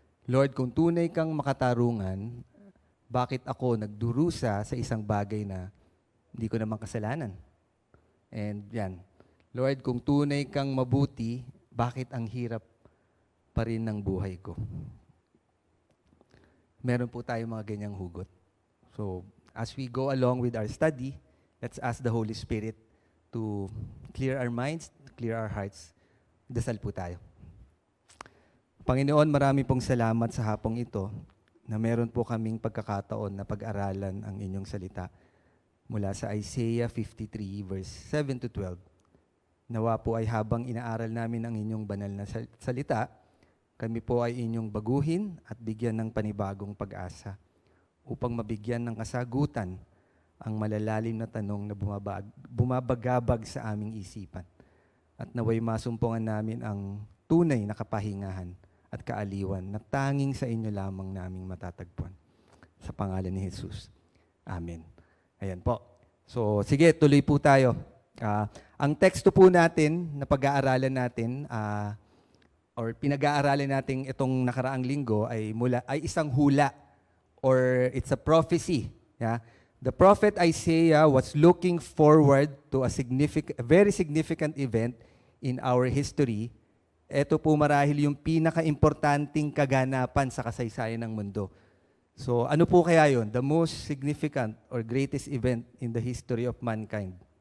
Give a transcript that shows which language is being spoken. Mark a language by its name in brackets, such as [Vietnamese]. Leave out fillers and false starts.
[Filipino] Lord, kung tunay kang makatarungan, bakit ako nagdurusa sa isang bagay na hindi ko naman kasalanan? And yan. Lord, kung tunay kang mabuti, bakit ang hirap pa rin ng buhay ko. Meron po tayong mga ganyang hugot. [English] So, as we go along with our study, let's ask the Holy Spirit to clear our minds, clear our hearts. [Filipino] Dasal po tayo. Panginoon, marami pong salamat sa hapong ito na meron po kaming pagkakataon na pag-aralan ang inyong salita mula sa Isaiah 53 verse 7 to 12. Nawa po ay habang inaaral namin ang inyong banal na salita, kami po ay inyong baguhin at bigyan ng panibagong pag-asa upang mabigyan ng kasagutan ang malalalim na tanong na bumabagabag sa aming isipan. At naway masumpungan namin ang tunay na kapahingahan at kaaliwan na tanging sa inyo lamang naming matatagpuan. Sa pangalan ni Jesus. Amen. Ayan po. So, sige, tuloy po tayo. Ang teksto po natin na pag-aaralan natin, or pinag-aaralan natin itong nakaraang linggo ay isang hula or [English] it's a prophecy. Yeah? The prophet Isaiah was looking forward to a very significant event in our history. [Filipino] Ito po marahil yung pinaka-importanting kaganapan sa kasaysayan ng mundo. [English] So [Filipino] ano po kaya yun? [English] The most significant or greatest event in the history of mankind.